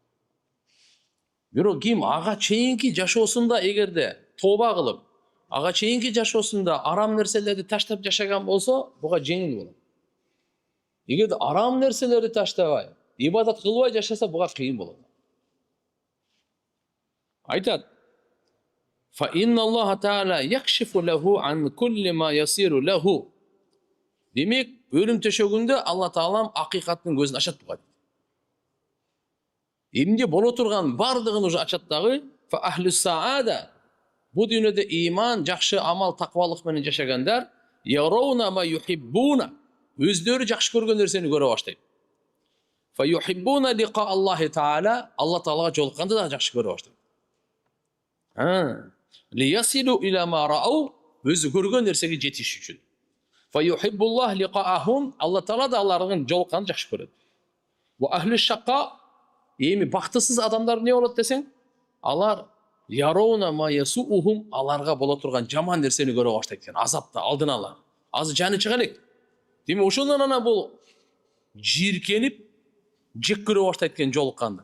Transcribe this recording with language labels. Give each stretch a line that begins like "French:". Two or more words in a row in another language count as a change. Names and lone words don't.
Kyrgyz: Бирок ким ага чейинки жашоосунда эгерде тооба кылып, ага чейинки жашоосунда арам нерселерди таштап жашаган болсо, буга жеңил болот. Эгерде арам нерселерди таштабай, ибадат кылбай жашаса, буга кыйын болот. Айтат:
Arabic: "فإن الله تعالى يكشف له عن كل ما يصير إليه."
Kyrgyz: Демек, өлүм төшөгүндө Алла Таалам акыйкаттын көзүн ачат буга. Эмне боло турган бардыгын уже ачат дагы.
Arabic: فأهل السعادة.
Kyrgyz: Бу дүйнөдө иман, жакшы амал, таквалык менен жашагандар
Arabic: يرون ما يحبون.
Kyrgyz: Өздөрү жакшы көргөн нерсени көрө баштайт.
Arabic: فيحبون لقاء الله تعالى.
Kyrgyz: Алла Таалага жолукканды да жакшы көрө баштайт.
Arabic: ليصلوا إلى ما رأوا.
Kyrgyz: Өзү көргөн нерсеге жетиш үчүн.
Arabic: فيحب الله لقاءهم.
Kyrgyz: Алла Таала да алардын жолукканды жакшы көрөт.
Arabic: وأهل الشقاء.
Kyrgyz: Эми бактысыз адамдар не болот десең? Алар
Arabic: يرون ما يسوءهم,
Kyrgyz: аларга боло турган жаман нерсени көрө баштайт экен. Азапта алдын ала. Азыр жаны чыга элек. Демек ошондон ана бул жийиркенип, жек көрө баштайт экен жолукканды.